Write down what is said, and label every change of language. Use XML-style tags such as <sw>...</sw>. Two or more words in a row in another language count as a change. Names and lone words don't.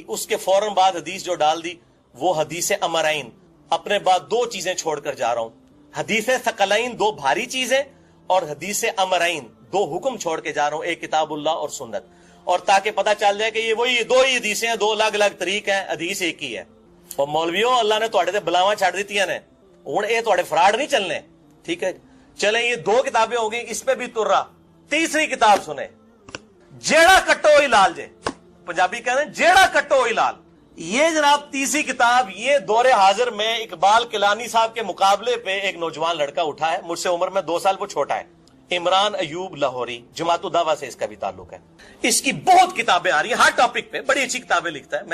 <ur>اس کے فوراً بعد حدیث جو ڈال دی وہ حدیث امرین, اپنے بعد 2 چیزیں چھوڑ کر جا رہا ہوں, حدیث ثقلین 2 بھاری چیزیں, اور حدیث امرین 2 حکم چھوڑ کے جا رہا ہوں, ایک کتاب اللہ اور سنت. اور تاکہ پتہ چل جائے کہ یہ وہی 2 ہی حدیثیں ہیں, 2 الگ الگ طریق ہیں, حدیث ایک ہی ہے.</ur> <pa>اور مولویوں اللہ نے تواڈے تے بلاواں چھڑ دتیاں نے, ہن اے تواڈے فراڈ نہیں چلنے, ٹھیک ہے.</pa> <ur>چلیں یہ 2 کتابیں ہو گئی, اس پہ بھی تر رہا. تیسری کتاب سنیں,</ur> <pa>جیڑا کٹو ہی لال جے,</pa> <ur>پنجابی کہتے ہیں</ur> <pa>جیڑا کٹو ہی لال.</pa> <ur>یہ جناب تیسری کتاب, یہ دور حاضر میں اقبال کیلانی صاحب کے مقابلے پہ ایک نوجوان لڑکا اٹھا ہے, مجھ سے عمر میں 2 سال وہ چھوٹا ہے, عمران ایوب لاہوری, جماعت الدعوہ سے اس کا بھی تعلق ہے. اس کی بہت کتابیں آ رہی ہیں ہر ٹاپک پہ, بڑی اچھی کتابیں لکھتا ہے.</ur>